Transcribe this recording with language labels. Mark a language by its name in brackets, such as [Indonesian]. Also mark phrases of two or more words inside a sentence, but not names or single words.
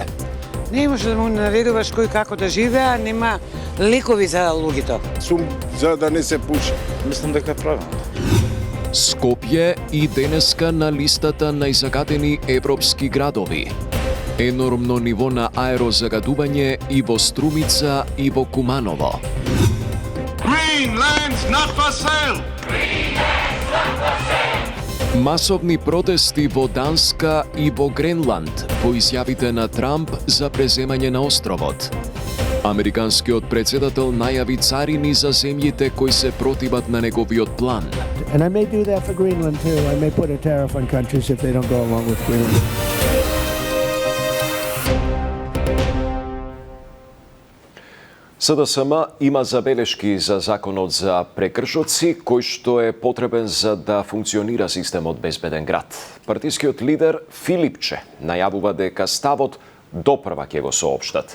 [Macedonian] Не може да му наредуваш кој како да живее, нема лекови за луѓето. Сум за да не се пуши. Мислам дека е правилно. Скопје и денеска на листата најзагадени европски градови. Енормно ниво на аерозагадување и во Струмица и во Куманово. [English] Greenland's not for sale. [Macedonian] Масовни протести во Данска и во Гренланд по изјавите на Трамп за преземање на островот. Американскиот председател најави царини за земјите кои се противат на неговиот план. [English] And I may do that for Greenland too. I may put a tariff on countries if they don't go along with Greenland. [Macedonian] СДСМ има забелешки за законот за прекршоци, кој што е потребен за да функционира системот безбеден град. Партискиот лидер Филипче најавува дека ставот допрва ќе го соопштат.